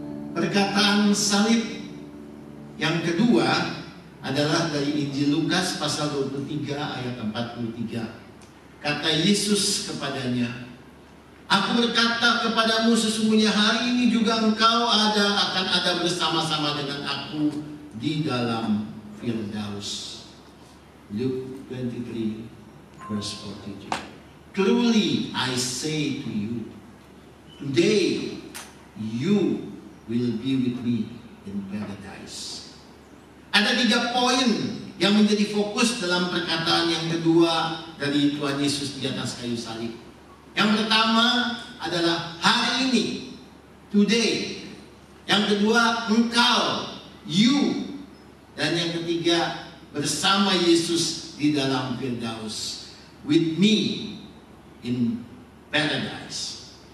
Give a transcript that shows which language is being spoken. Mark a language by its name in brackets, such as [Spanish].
[Indonesian] Perkataan salib yang kedua adalah dari Injil Lukas pasal 23 ayat 43. Kata Yesus kepadanya, "Aku berkata kepadamu, sesungguhnya hari ini juga engkau akan ada bersama-sama dengan aku di dalam Firdaus." [English] Luke 23 verse 42. Truly I say to you, today you will be with me in paradise. [Indonesian] Ada 3 poin yang menjadi fokus dalam perkataan yang kedua dari Tuhan Yesus di atas kayu salib. Yang pertama adalah hari ini, today. Yang kedua, engkau, you. Dan yang ketiga, bersama Yesus di dalam Firdaus, [English] with me in paradise.